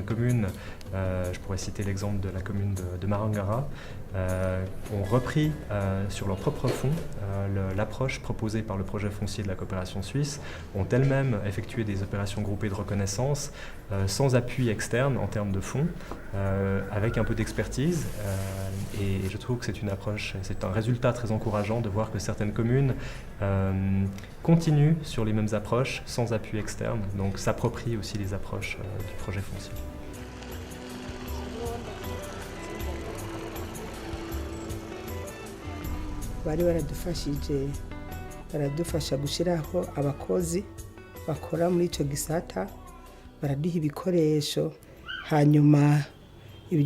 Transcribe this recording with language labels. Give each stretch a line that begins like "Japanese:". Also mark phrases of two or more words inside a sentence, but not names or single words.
French: communes, je pourrais citer l'exemple de la commune de Marangara, ont repris sur leurs propres fonds l'approche proposée par le projet foncier de la coopération suisse, ont elles-mêmes effectué des opérations groupées de reconnaissance sans appui externe en termes de fonds, avec un peu d'expertise. Et je trouve que c'est une approche, c'est un résultat très encourageant de voir que certaines communes continuent sur les mêmes approches sans appui externe, donc s'approprient aussi les approches du projet foncier.
Rundi: Bari baradufasha gushiraho abakozi bakora muri ico gisata baraduha ibikoresho hanyuma ibyo